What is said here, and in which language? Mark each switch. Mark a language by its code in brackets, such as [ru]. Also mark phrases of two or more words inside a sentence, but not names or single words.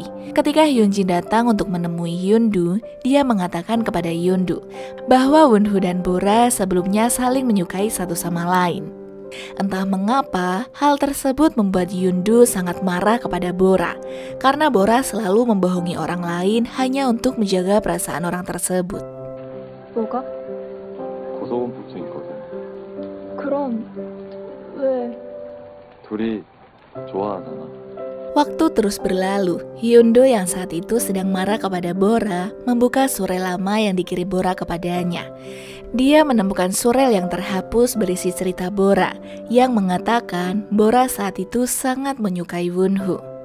[id] Ketika Yoon-jin datang untuk menemui Yoon-do, dia mengatakan kepada Yoon-do bahwa Wonho dan Bora sebelumnya saling menyukai satu sama lain. Entah mengapa, hal tersebut membuat Yoon-do sangat marah kepada Bora karena Bora selalu membohongi orang lain hanya untuk menjaga perasaan orang tersebut. [ko] 뭐가? 고소공포증 있거든. 그럼 왜? 둘이 좋아하잖아. [id] Waktu terus berlalu, Yoon-do yang saat itu sedang marah kepada Bora membuka surel lama yang dikirim Bora kepadanya. Dia menemukan surel yang terhapus berisi cerita Bora yang mengatakan Bora saat itu sangat menyukai Wonho.